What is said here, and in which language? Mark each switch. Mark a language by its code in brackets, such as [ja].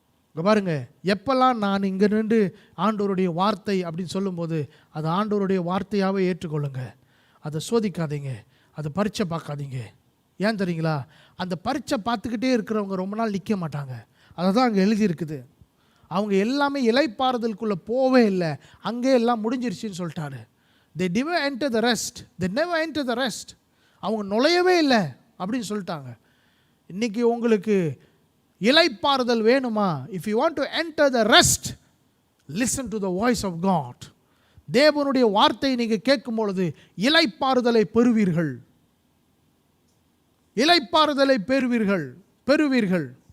[ta] இங்கே பாருங்கள், எப்பெல்லாம் நான் இங்கே நின்று ஆண்டவருடைய வார்த்தை அப்படின்னு சொல்லும்போது அது ஆண்டவருடைய வார்த்தையாகவே ஏற்றுக்கொள்ளுங்க. அதை சோதிக்காதீங்க, அதை பரீட்சை பார்க்காதீங்க. ஏன் தெரியுங்களா, அந்த பரீட்சை பார்த்துக்கிட்டே இருக்கிறவங்க ரொம்ப நாள் நிற்க மாட்டாங்க. அதை தான் அங்கே எழுதியிருக்குது. அவங்க எல்லாமே இலைப்பாறுதலுக்குள்ளே போவே இல்லை, அங்கே எல்லாம் முடிஞ்சிருச்சுன்னு சொல்லிட்டாரு. [en] they never enter the rest, they never enter the rest. [ta] அவங்க நுழையவே இல்லை அப்படின்னு சொல்லிட்டாங்க. இன்றைக்கி உங்களுக்கு இலைப்பாறுதல் வேணுமா? [en] If you want to enter the rest, listen to the voice of God. [ta] தேவனுடைய வார்த்தையை நீங்கள் கேட்கும் பொழுது இலைப்பாறுதலை பெறுவீர்கள், இலைப்பாறுதலை பெறுவீர்கள்.